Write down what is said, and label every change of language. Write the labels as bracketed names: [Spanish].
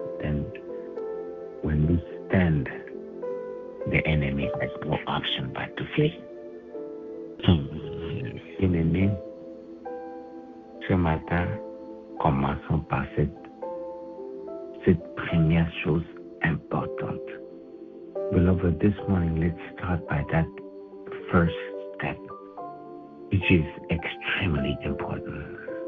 [English] Then when we stand, the enemy has no option but to flee. [French] Bien-aimé, ce matin, commençons par cette première chose importante. [English] Beloved, this morning, let's start by that first step, which is extremely important.